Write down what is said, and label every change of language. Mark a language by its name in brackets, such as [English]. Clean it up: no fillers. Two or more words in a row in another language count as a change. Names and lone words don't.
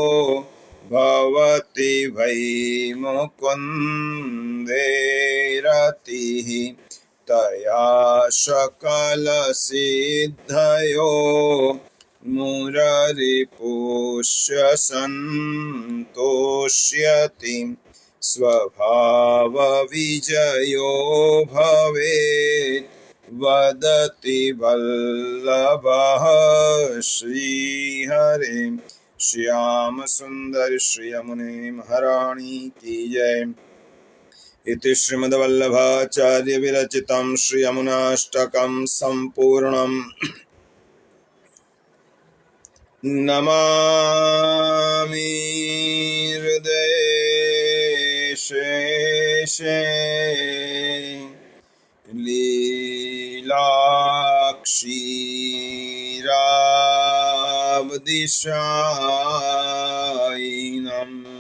[Sanskrit] भवति वै मुकुन्दे रतिः तया सकलसिद्धयो मुररिपुष्य सन्तोष्यति स्वभावविजयो भवेत् वदति वल्लभः श्रीहरे। [Hindi] श्याम सुंदर श्री यमुने महारानी की जय। [Sanskrit] इति श्रीमद्वल्लभाचार्य विरचितं श्री यमुनाष्टकं सम्पूर्णम्। नमामि हृदये शेषे लीलाक्षीराब्धिशायिनम्